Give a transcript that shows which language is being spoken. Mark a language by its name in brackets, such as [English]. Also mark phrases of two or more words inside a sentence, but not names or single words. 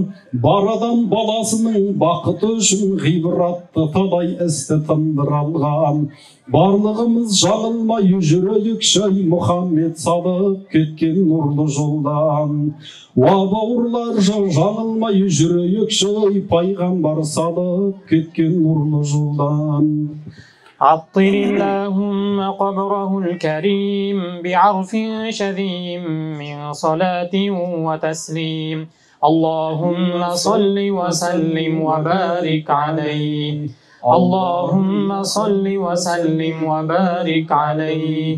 [Kazakh] Бар адам баласының бақыты үшін ғибратты талай істі тындыра алған. Барлығымыз жаңылмай жүрейік шай Мұхаммед салып кеткен нұрлы жолдан. Уа бауырлар жаңылмай жүрейік шай пайғамбар салып кеткен нұрлы жолдан. [Arabic] عطر اللهم قبره الكريم بعرف شذيم من صلاة وتسليم. اللهم صل وسلم وبارك عليه. اللهم صل وسلم وبارك عليه.